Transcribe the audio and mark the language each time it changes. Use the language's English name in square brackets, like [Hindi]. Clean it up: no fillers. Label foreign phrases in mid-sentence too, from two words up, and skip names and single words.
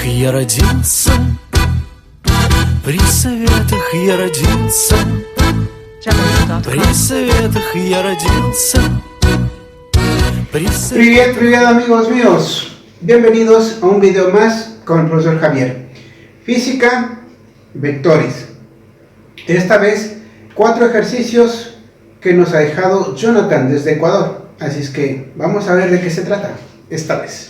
[Russian] я родился, при советах я родился, при советах я родился. [Spanish] Привет amigos míos, bienvenidos a un video más con el profesor Javier. Física, vectores. Esta vez 4 ejercicios que nos ha dejado Jonathan desde Ecuador. Así es que vamos a ver de qué se trata esta vez.